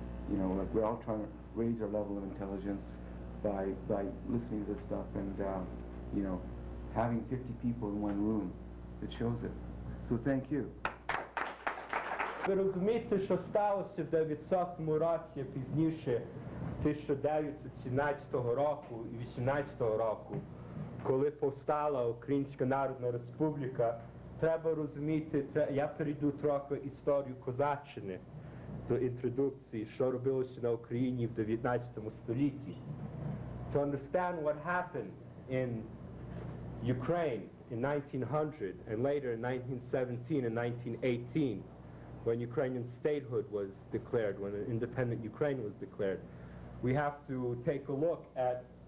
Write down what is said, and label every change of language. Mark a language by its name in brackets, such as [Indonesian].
[English] You know, like we're all trying to raise our level of intelligence by listening to this stuff, and you know, having 50 people in one room, it shows it. So thank you. [Ukrainian] Ви розумієте, що сталося в 900 році, пізніше 1917 року і 18 року, коли повстала Українська Народна Республіка? Треба розуміти, я перейду трохи історію козаччини до інтродукції, що робилося на Україні в 19 столітті. [English] To understand what happened in Ukraine in 1900 and later in 1917 and 1918, when Ukrainian statehood was declared, when an independent Ukraine was declared, we have to take a look at